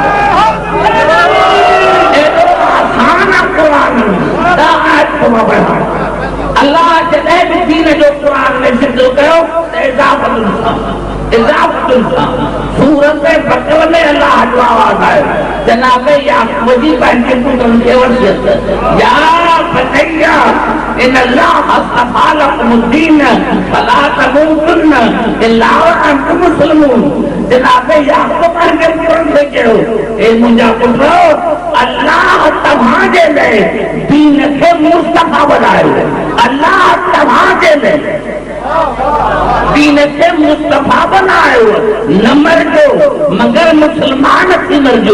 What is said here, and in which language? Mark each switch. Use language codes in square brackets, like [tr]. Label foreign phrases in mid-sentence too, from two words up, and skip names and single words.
[sd] अल्लाह जॾहिं बि दीन जो क़ुरान में ज़िक्र कयो त इज़ाफ़तुल सां सूरत बकरा में अल्लाह जो आवाज़ आयो। जनाब याकूब जी पंहिंजे पुटनि खे वसियत, [ar] يا بنيّ إن الله اصطفى لكم الدين فلا تموتن إلا و أنتم مسلمون. [sd] जनाब याकूब पंहिंजे पुटनि खे चयो, ए मुंहिंजा पुट, अल्लाह तव्हांजे लाइ दीन खे मुस्तफ़ा बनायो। अल्लाह तव्हांजे लाइ दीन खे मुस्तफ़ा बनायो। न मरजो मगर मुस्लमान थी मरजो।